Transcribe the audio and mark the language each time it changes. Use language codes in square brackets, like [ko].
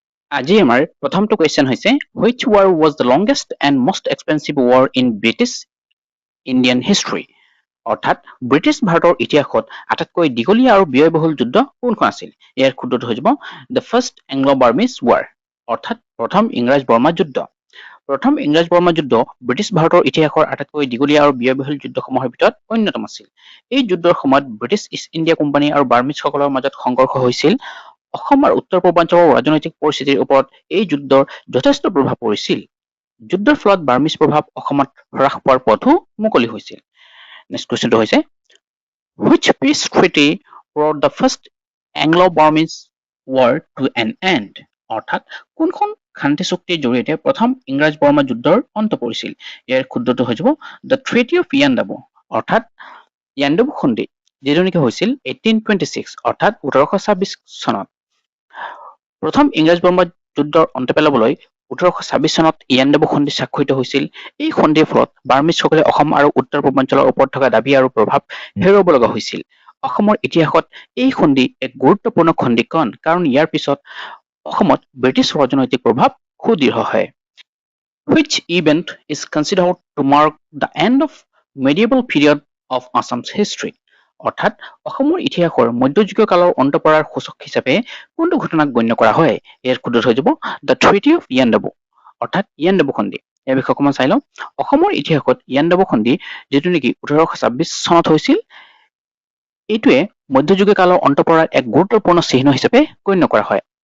[as] আজি আমাৰ প্ৰথমটো কুৱেশ্যন হৈছে [en] which war was the longest and most expensive war in British Indian history? [as] অৰ্থাৎ ব্ৰিটিছ ভাৰতৰ ইতিহাসত আটাইতকৈ দীঘলীয়া আৰু ব্যয়বহুল যুদ্ধ কোনখন আছিল? ইয়াৰ শুদ্ধটো হৈ যাব [en] the first Anglo Burmese war, [as] অৰ্থাৎ প্ৰথম ইংৰাজ বৰ্মা যুদ্ধ। প্ৰথম ইংৰাজ বৰ্মা যুদ্ধ ব্ৰিটিছ ভাৰতৰ ইতিহাসৰ আটাইতকৈ দীঘলীয়া আৰু ব্যয়বহুল যুদ্ধসমূহৰ ভিতৰত অন্যতম আছিল। এই যুদ্ধৰ সময়ত ব্ৰিটিছ ইষ্ট ইণ্ডিয়া কোম্পানী আৰু বাৰ্মিজসকলৰ মাজত সংঘৰ্ষ হৈছিল। অসম আৰু উত্তৰ পূৰ্বাঞ্চলৰ ৰাজনৈতিক পৰিস্থিতিৰ ওপৰত এই যুদ্ধৰ যথেষ্ট প্ৰভাৱ পৰিছিল। যুদ্ধৰ ফলত বাৰ্মিজ প্ৰভাৱ অসমত হ্ৰাস পোৱাৰ পথো মুকলি হৈছিল। নেক্সট কুৱেশ্যনটো হৈছে [en] which peace treaty brought the first Anglo-Burmese war to an end? [as] অৰ্থাৎ কোনখন শান্তি চুক্তিৰ জৰিয়তে প্ৰথম ইংৰাজ বৰ্মা যুদ্ধৰ অন্ত পৰিছিল? ইয়াৰ শুদ্ধটো হৈ যাব [en] the treaty of Yandabo, [as] অৰ্থাৎ ইয়াণ্ডাবু সন্ধি, যিটো নেকি হৈছিল 1826 অৰ্থাৎ 1826 চনত। প্ৰথম ইংৰাজ বৰ্মা যুদ্ধৰ অন্ত পেলাবলৈ 1826 চনত ইয়াণ্ডাবু সন্ধি স্বাক্ষৰিত হৈছিল। এই সন্ধিৰ ফলত বাৰ্মিজসকলে অসম আৰু উত্তৰ পূৰ্বাঞ্চলৰ ওপৰত থকা দাবী আৰু প্ৰভাৱ হেৰুৱাব লগা হৈছিল। অসমৰ ইতিহাসত এই সন্ধি এক গুৰুত্বপূৰ্ণ সন্ধিক্ষণ, কাৰণ ইয়াৰ পিছত অসমত ব্ৰিটিছ ৰাজনৈতিক প্ৰভাৱ সুদৃঢ় হয়। [en] Which event is considered to mark the end of medieval period of Assam's history? [as] অৰ্থাৎ অসমৰ ইতিহাসৰ মধ্যযুগীয় কালৰ অন্ত পৰাৰ সূচক হিচাপে কোনটো ঘটনাক গণ্য কৰা হয়? ইয়াৰ শুদ্ধটো হৈ যাব [en] the treaty of Yandabo, [as] অৰ্থাৎ ইয়াণ্ডাবু সন্ধি। ইয়াৰ বিষয়ে অকণমান চাই লওঁ। অসমৰ ইতিহাসত ইয়াণ্ডাবু সন্ধি, যিটো নেকি 1826 চনত হৈছিল, এইটোৱে মধ্যযুগীয় কালৰ অন্ত পৰাৰ এক গুৰুত্বপূৰ্ণ চিহ্ন হিচাপে গণ্য কৰা হয়।